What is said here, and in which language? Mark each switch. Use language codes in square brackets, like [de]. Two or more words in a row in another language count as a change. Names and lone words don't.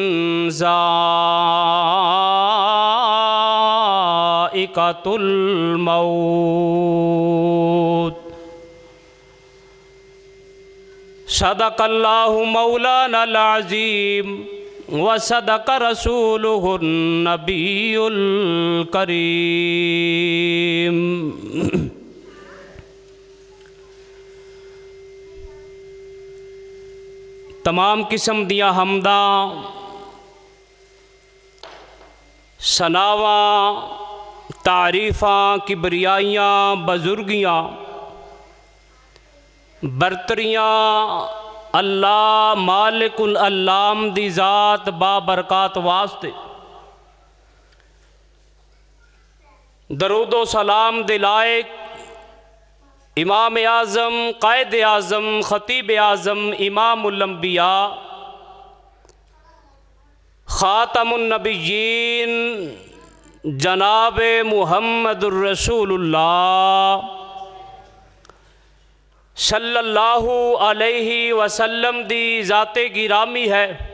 [ar] ذائقۃ الموت صدق اللہ مولانا العظیم وصدق رسولہ النبی الکریم [pa] تمام قسم دیاں حمداں ثناواں تعریفاں کبریائیاں بزرگیاں برتریاں اللہ مالک العلام دی ذات بابرکات واسطے درود و سلام دلائق امام اعظم قائد اعظم خطیب اعظم امام الانبیاء خاتم النبیین جناب محمد [ar] الرسول اللہ صلی اللہ علیہ وسلم [pa] دی ذات گرامی ہے۔